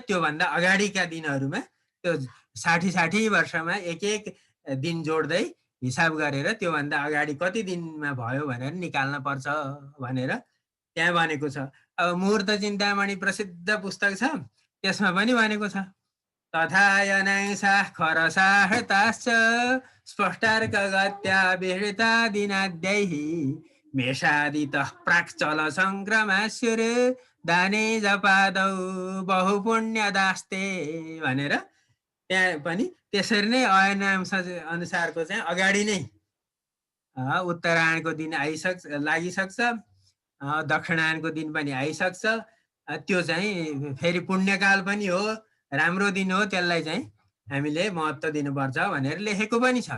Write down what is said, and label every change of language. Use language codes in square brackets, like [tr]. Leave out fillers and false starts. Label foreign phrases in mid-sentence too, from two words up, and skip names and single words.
[ne] त्योभन्दा अगाडिका दिनहरूमा त्यो 60 वर्षमा एक दिन जोड्दै हिसाब गरेर त्योभन्दा अगाडि कति दिनमा भयो भनेर निकाल्न पर्छ भनेर त्यहाँ भनेको छ। अब मुहूर्त चिन्तामणि प्रसिद्ध पुस्तक छ, त्यसमा पनि भनेको छ [sa] तथा यनांसा खरसाहताश्च स्पष्टार्क गत्या विहृता दिनाद्यैः मेषादितः प्राक् चल संक्रमास्युर दाने जपादौ बहुपुण्यदास्ते [ne] भनेर त्यहाँ पनि त्यसरी नै अयनांश अनुसारको चाहिँ अगाडि नै उत्तरायणको दिन लागिसक्छ, दक्षिणायनको दिन पनि आइसक्छ। त्यो चाहिँ फेरि पुण्यकाल पनि हो, राम्रो दिन हो, त्यसलाई चाहिँ हामीले महत्त्व दिनुपर्छ भनेर लेखेको पनि छ।